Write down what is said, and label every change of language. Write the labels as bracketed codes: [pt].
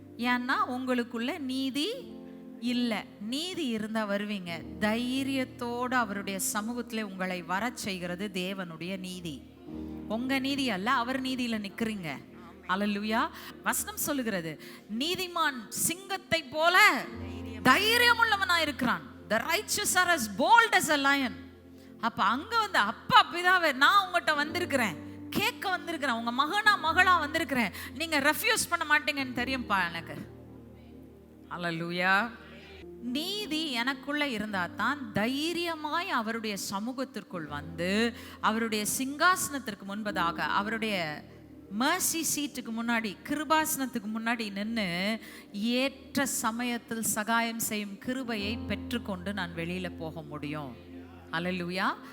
[ta] ஏன்னா உங்களுக்குள்ள நீதி இல்லை. நீதி இருந்தா வருவீங்க. தைரியத்தோடு அவருடைய சமூகத்துல உங்களை வர செய்கிறது தேவனுடைய நீதி. உங்க நீதி அல்ல, அவர் நீதியில நிக்கிறீங்க. அல்லேலூயா. வசனம் சொல்லுகிறது, நீதிமான் சிங்கத்தை போல தைரியம் உள்ளவனா இருக்கிறான். [en] The righteous are as bold as a lion. [ta] அப்ப அங்க வந்து, அப்பா பிதாவே நான் உங்ககிட்ட வந்திருக்கிறேன், கேட்க வந்திருக்கிறேன், உங்க மகனா மகளா வந்திருக்கிறேன், நீங்க ரெஃப்யூஸ் பண்ண மாட்டீங்கன்னு தெரியும்பா எனக்கு. அல்லேலூயா. நீதி எனக்குள்ள இருந்தா தான் தைரியமாய் அவருடைய சமூகத்திற்குள் வந்து அவருடைய சிங்காசனத்திற்கு முன்பதாக, அவருடைய மர்சி சீட்டுக்கு முன்னாடி, கிருபாசனத்துக்கு முன்னாடி நின்று ஏற்ற சமயத்தில் சகாயம் செய்யும் கிருபையை பெற்றுக்கொண்டு நான் வெளியில போக முடியும். அல்லேலூயா.